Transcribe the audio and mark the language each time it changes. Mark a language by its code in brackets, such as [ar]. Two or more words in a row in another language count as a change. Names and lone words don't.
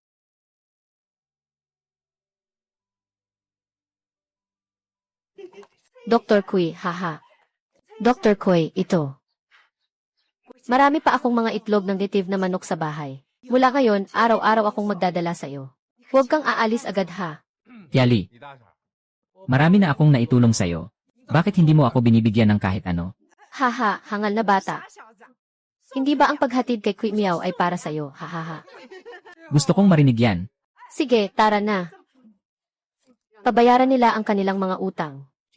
[tl] Dr. Kui, haha. Dr. Kui, ito. Marami pa akong mga itlog ng native na manok sa bahay. Mula ngayon, araw-araw akong magdadala sa iyo. Huwag kang aalis agad ha. Yali, 李大傻， marami na akong naitulong sa'yo. Bakit hindi mo ako binibigyan ng kahit ano? Haha, hangal na bata. [zh] 傻小子， [tl] Hindi ba ang paghatid kay Kui Miao ay para sa iyo? Hahaha. Gusto kong marinig yan. Sige, tara na. Pabayaran nila ang kanilang mga utang.